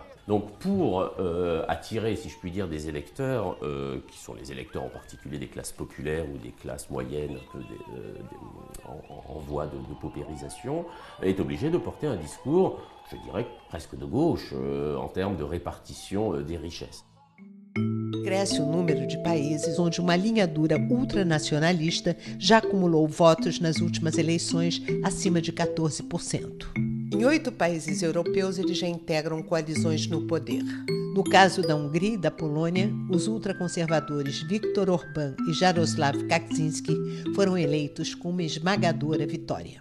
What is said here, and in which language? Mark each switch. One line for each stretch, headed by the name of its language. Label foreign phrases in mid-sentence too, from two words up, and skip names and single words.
French: Donc pour attirer, si je puis dire, des électeurs, qui sont les électeurs en particulier des classes populaires ou des classes moyennes un peu en voie de paupérisation, elle est obligée de porter un discours, je dirais, presque de gauche, en termes de répartition des richesses.
Portuguese: Cresce o número de países onde uma linha dura ultranacionalista já acumulou votos nas últimas eleições acima de 14%. Em 8 países europeus, eles já integram coalizões no poder. No caso da Hungria e da Polônia, os ultraconservadores Viktor Orbán e Jaroslaw Kaczynski foram eleitos com uma esmagadora vitória.